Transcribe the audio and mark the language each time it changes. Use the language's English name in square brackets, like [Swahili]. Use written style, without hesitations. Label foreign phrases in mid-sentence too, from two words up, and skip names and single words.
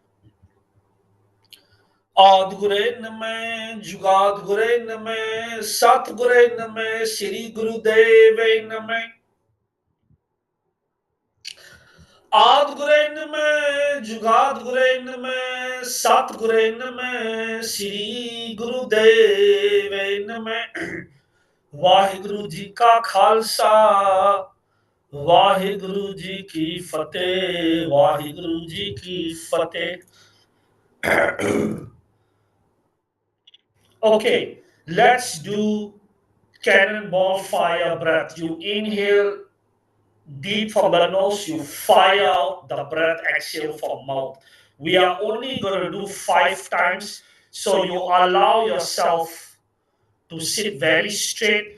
[Punjabi] ਆਦ ਗੁਰੇ ਨਮਃ ਜੁਗਾਦ ਗੁਰੇ ਨਮਃ ਸਤ ਗੁਰੇ ਨਮਃ ਸ਼੍ਰੀ ਗੁਰਦੇਵ ਨਮਃ ਆਦ ਗੁਰੇ ਨਮਃ ਜੁਗਾਦ ਗੁਰੇ ਨਮਃ ਸਤ ਗੁਰੇ ਨਮਃ ਸ਼੍ਰੀ ਗੁਰਦੇਵ ਨਮਃ ਵਾਹਿਗੁਰੂ ਜੀ ਕਾ ਖ਼ਾਲਸਾ ਵਾਹਿਗੁਰੂ ਜੀ ਕੀ ਫ਼ਤਿਹ ਵਾਹਿਗੁਰੂ ਜੀ ਕੀ ਫ਼ਤਿਹ [English] Okay, let's do cannonball fire breath. You inhale deep from the nose, you fire out the breath, exhale from mouth. We are only going to do 5 times, so you allow yourself to sit very straight.